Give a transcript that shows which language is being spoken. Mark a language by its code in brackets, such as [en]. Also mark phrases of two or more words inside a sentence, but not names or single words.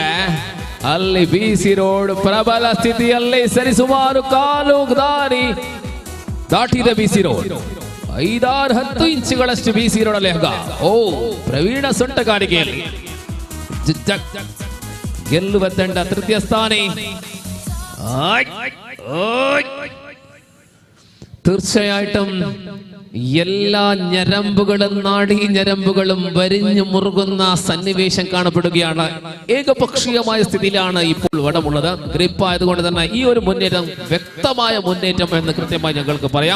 [kn] ಅಲ್ಲಿ ಬಿಸಿ ರೋಡ್ ಪ್ರಬಲ ಸ್ಥಿತಿಯಲ್ಲಿ ಸರಿಸುಮಾರು ಕಾಲು ದಾರಿ ದಾಟಿದ ಬಿಸಿ ರೋಡ್ 5-10 ಇಂಚುಗಳಷ್ಟು ಬಿಸಿ ರೋಡಲ್ಲಿ ಹಗ್ಗ. ಪ್ರವೀಣ ಸೊಂಟಗಾರಿಕೆಯಲ್ಲಿ ಗೆಲ್ಲುವ ತಂಡ ತೃತೀಯ ಸ್ಥಾನಿ. [ml] തീർച്ചയായിട്ടും എല്ലാ നാഡീ ഞരമ്പുകളും വരിഞ്ഞു മുറുകുന്ന സന്നിവേശം കാണപ്പെടുകയാണ്. ഏകപക്ഷീയമായ സ്ഥിതിയിലാണ് ഇപ്പോൾ വടമുള്ളത്. ഗ്രിപ്പ് ആയതുകൊണ്ട് തന്നെ ഈ ഒരു മുന്നേറ്റം വ്യക്തമായ മുന്നേറ്റം എന്ന് കൃത്യമായി ഞങ്ങൾക്ക് പറയാം.